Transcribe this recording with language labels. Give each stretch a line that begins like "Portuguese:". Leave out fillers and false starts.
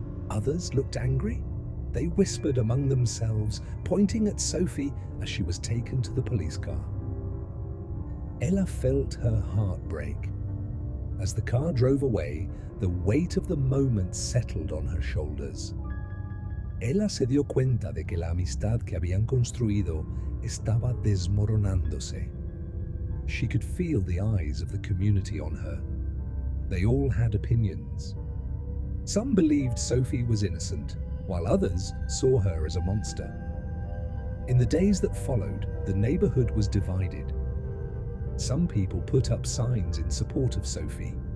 English: Others looked angry. They whispered among themselves, pointing at Sophie as she was taken to the police car. Ella felt her heart break. As the car drove away, the weight of the moment settled on her shoulders.
Spanish: Ella se dio cuenta de que la amistad que habían construido estaba desmoronándose.
English: She could feel the eyes of the community on her. They all had opinions. Some believed Sophie was innocent, while others saw her as a monster. In the days that followed, the neighborhood was divided. Some people put up signs in support of Sophie.